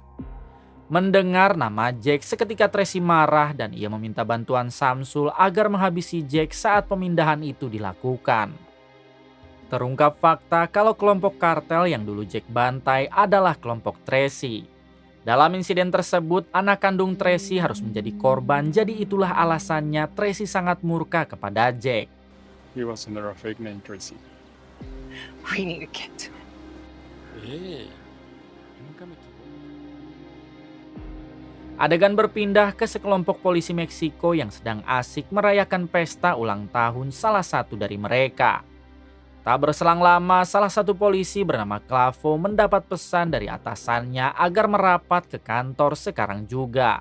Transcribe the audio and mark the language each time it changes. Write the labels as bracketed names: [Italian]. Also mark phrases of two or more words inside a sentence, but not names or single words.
[Indonesian] Mendengar nama Jack, seketika Tracy marah dan ia meminta bantuan Samsul agar menghabisi Jack saat pemindahan itu dilakukan. Terungkap fakta kalau kelompok kartel yang dulu Jack bantai adalah kelompok Tracy. Dalam insiden tersebut, anak kandung Tracy harus menjadi korban, jadi itulah alasannya Tracy sangat murka kepada Jack. [English] He was under a fake name, Tracy. We need to get to him. [Spanish] Nunca me equivoco. [Indonesian] Adegan berpindah ke sekelompok polisi Meksiko yang sedang asik merayakan pesta ulang tahun salah satu dari mereka. Tak berselang lama, salah satu polisi bernama Clavo mendapat pesan dari atasannya agar merapat ke kantor sekarang juga.